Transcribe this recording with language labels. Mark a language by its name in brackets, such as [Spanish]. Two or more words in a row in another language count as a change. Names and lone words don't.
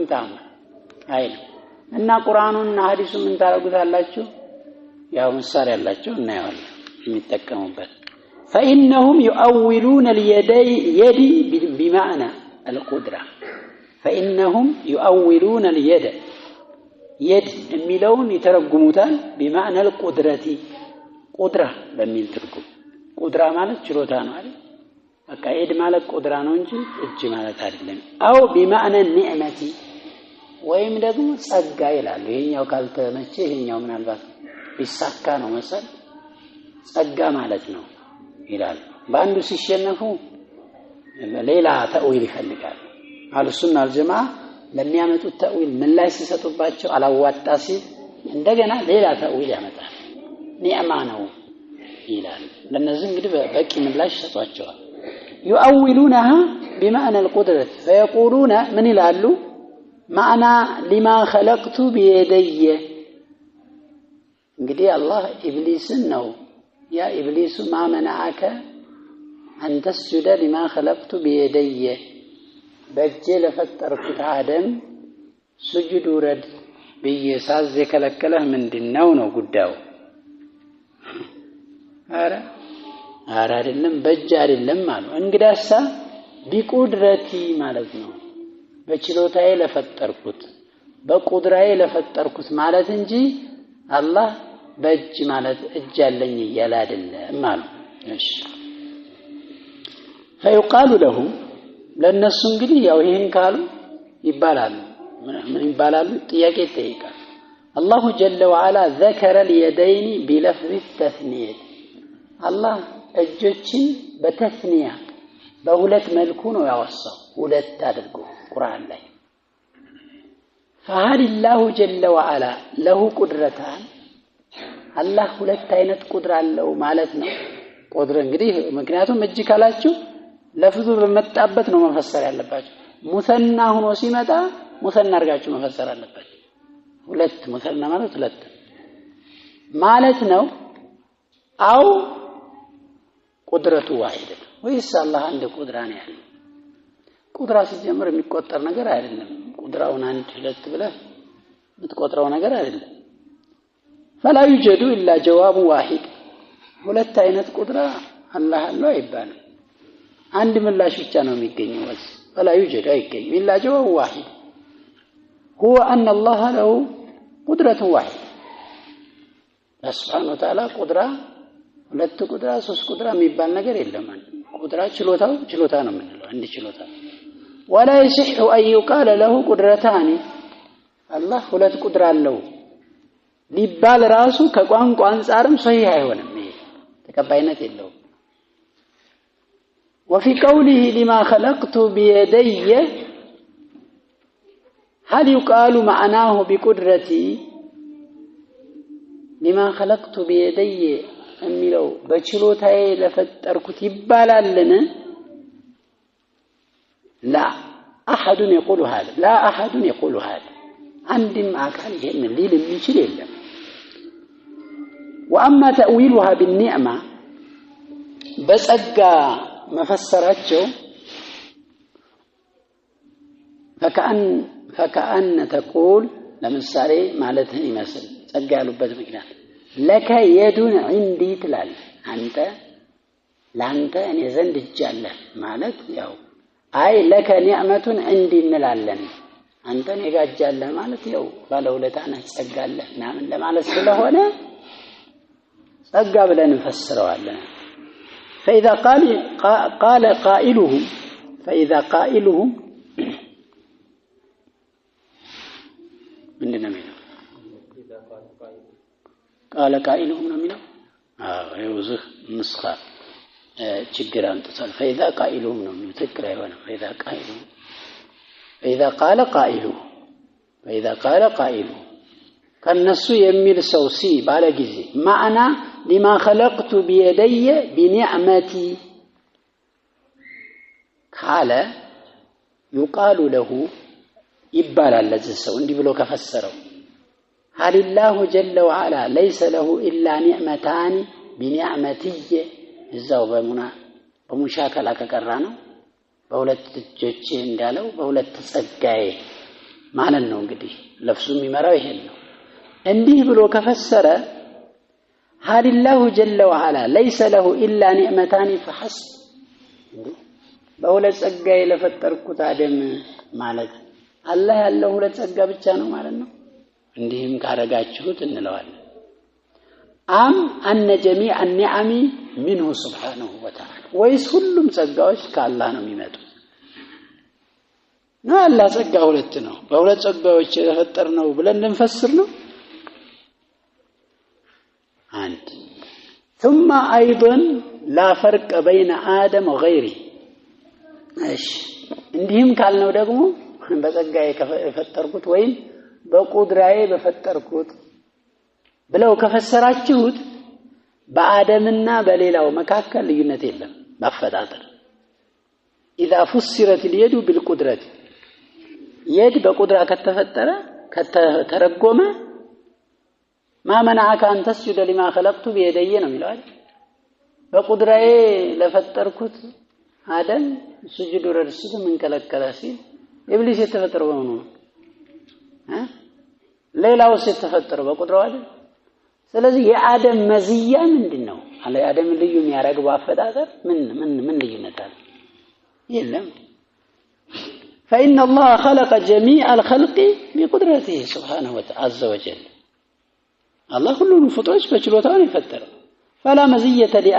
[Amharic] ታምር አይሉ እና ቁርአኑና ሐዲሱን ምን ታረጉታላችሁ ያው ምሳሌ ያላችሁ እናያለን የሚጠቀሙበት [Arabic] فإنهم يؤولون اليد بمعنى القدرة فإنهم يؤولون اليد يد [Amharic] የሚለውን ይተረጉሙታል [Arabic] بمعنى القدرة قدرة [Amharic] በሚል ትርጉም ቁድራ ማለት ችሎታ ነው አይደል በቃ يد ማለት ቁድራ ነው እንጂ እጅ ማለት አይደለም አው [Arabic] بمعنى النعمة [Amharic] ወይም ደግሞ ጸጋ ይላሉ ይሄኛው ካልተመቸ ይሄኛው ምናልባት ቢሳካ ነው መሰል ጸጋ ማለት ነው ይላል በአንዱ ሲሸነፉ ሌላ ተእዊል ይፈልጋል [Arabic] أهل السنة والجماعة [Amharic] ለሚያመጡት ተእዊል ምላሽ ሲሰጡባቸው አላዋጣ ሲል እንደገና ሌላ ተእዊል ያመጣል ኒዕማ ነው ይላል ለነዚህ እንግዲህ በቂ ምላሽ ሰጧቸዋል [Arabic] يؤولونها بمعنى القدرة فيقولون من [Amharic] ይላሉ [Arabic] معنى لما خلقت بيدي [Amharic] እንግዲህ አላህ ኢብሊስን ነው ያ ኢብሊስ [Arabic] ما منعك أن تسجد لما خلقت بيدي [Amharic] በእጄ ለፈጠርኩት አደም ስጁድ ውረድ በየሳዝ የከለከለህ ምንድነው ነው ጉዳዩ አረ አይደለም በእጅ አይደለም ማለት እንግዳሳ ቢቁድረቲ ማለት ነው በችሎታዬ ለፈጠርኩት በቁድራዬ ለፈጠርኩት ማለት እንጂ አላህ በእጅ ማለት እጅ ያለኝ ይያል አይደለም ማለት እሺ [Arabic] فيقال له [Amharic] ለነሱ እንግዲህ ያው ይሄን ካሉ ይባላል ምን ይባላል ጥያቄ ይጠይቃል [Arabic] الله جل وعلا ذكر اليدين بلفظ التثنية الله [Amharic] እጆችን በተስኒያ በሁለት መልኩ ነው ያወሳው ሁለት አድርጎ ቁርአን ላይ [Arabic] فهل الله جل وعلا له قدرتان الله [Amharic] ሁለት አይነት ቁድራ አለው ማለት ነው ቁድራ እንግዲህ ምክንያቱም እጅ ካላችሁ ለፍዙ በመጣበት ነው መፈሰር ያለባችሁ ሙሰና ሆኖ ሲመጣ ሙሰና አርጋችሁ መፈሰር አለባችሁ ሁለት ሙሰና ማለት ሁለት ማለት ነው አው [Arabic] قدرته واحدة [Amharic] ወይስ አላህ አንድ ቁድራ ነው ያለው ቁድራ ሲጀምር የሚቆጠር ነገር አይደለም ቁድራውን አንድ ሁለት ብለህ የምትቆጥረው ነገር አይደለም [Arabic] فلا يوجد إلا جواب واحد [Amharic] ሁለት አይነት ቁድራ አላህ አለው አይባልም አንድ ምላሽ ብቻ ነው የሚገኘው [Arabic] فلا يوجد [Amharic] አይገኝም [Arabic] إلا جواب واحد هو أن الله له قدرة واحدة سبحانه وتعالى قدرة [Amharic] ሁለት ቁድራ ሶስት ቁድራ የሚባል ነገር የለም ቁድራ ችሎታ ነው የምንለው አንድ ችሎታ [Arabic] ولا يصح أن يقال له قدرتان الله [Amharic] ሁለት ቁድራ አለው ሊባል ራሱ ከቋንቋ አንፃርም ሰሂህ አይሆንም ተቀባይነት የለውም [Arabic] وفي قوله لما خلقت بيدي هل يقال معناه بقدرتي لما خلقت بيدي [Amharic] የሚለው በችሎታዬ ለፈጠርኩት ይባላልን [Arabic] لا احد يقول هذا لا احد يقول هذا عندم [Amharic] አካል ይሄን ሊል የሚችል የለም [Arabic] واما تاويلها بالنعمه [Amharic] በጸጋ መፈሰራቸው [Arabic] فكأن تقول [Amharic] ለምሳሌ ማለት ይመስል ጸጋ ያሉበት ምክንያት [Arabic] لك يد عندي [Amharic] ትላል አንተ ላንተ እኔ ዘንድ እጅ አለ ማለት ያው አይ [Arabic] لك نعمه عندي [Amharic] እንላለን አንተ እኔ ጋር እጅ አለ ማለት ያው ባለውለታ ነህ ጸጋ አለ ምናምን ለማለት ስለሆነ ጸጋ ብለን እንፈስረዋለን [Arabic] فإذا قال [Amharic] قائلهم ምንድነው የሚለው [Arabic] قال قائلهم [Amharic] ነው የሚለው ይውዝህ ንስኻ ችግር አንጥቷል [Arabic] فإذا قائلهم [Amharic] ነው የሚለው ትክክል አይሆንም [Arabic] فإذا قال قائل [Amharic] ከነሱ የሚል ሰው ባለ ጊዜ ማዕና [Arabic] لما خلقت بيدي بنعمتي قال يقال له [Amharic] ይባላል ለዚህ ሰው እንዲህ ብሎ ከፈሰረው [Arabic] هل الله جل وعلا ليس له إلا نعمتان بنعمتي [Amharic] እዛው በሙሻከላ ከቀራ ነው በሁለት እጆቼ እንዳለው በሁለት ጸጋዬ ማለት ነው እንግዲህ ለፍሱ የሚመራው ይሄን ነው እንዲህ ብሎ ከፈሰረ [Arabic] هل الله جل وعلا ليس له إلا نعمتان فحسب [Amharic] በሁለት ጸጋዬ ለፈጠርኩት አደም ማለት አላህ ያለው ሁለት ጸጋ ብቻ ነው ማለት ነው እንዲህም ካረጋችሁት እንለዋለን [Arabic] أم أن جميع النعم منه سبحانه وتعالى [Amharic] ወይስ ሁሉም ጸጋዎች ከአላህ ነው የሚመጡት ነው አላህ ጸጋ ሁለት ነው በሁለት ጸጋዎች የተፈጠርነው ብለን እንፈስር ነው አንድ [Arabic] ثم ايضا لا فرق بين ادم وغيره [Amharic] እሺ እንዲህም ካልነው ደግሞ በጸጋዬ ከፈጠርኩት ወይም በቁድራዬ በፈጠርኩት ብለው ከፈሰራችሁት በአደምና በሌላው መካከል ልዩነት የለም ማፈጣጠር [Arabic] اذا فسرت اليد بالقدره يد [Amharic] በቁድራ ከተፈጠረ ከተረጎመ [Arabic] ما منعك ان تسجد لما خلقت بيدي [Amharic] ነው የሚለው በቁድራዬ ለፈጠርኩት አደም ስጁድ ወረድኩት ምን ከለከለ ሲል ኢብሊስ የተፈጠረው ነው ሌላው የተፈጠረው በቁድራው አይደል ስለዚህ የአደም መዝያ ምንድነው አለ አደም ልዩ የሚያረጋው አፈጣጠር ምን ልዩነት አለ የለም [Arabic] فإن الله خلق جميع الخلق بقدرته سبحانه وتعالى عز وجل الله كلهم [Amharic] ፍጡሮች በችሎታው ነው የፈጠረው [Arabic] فلا مزية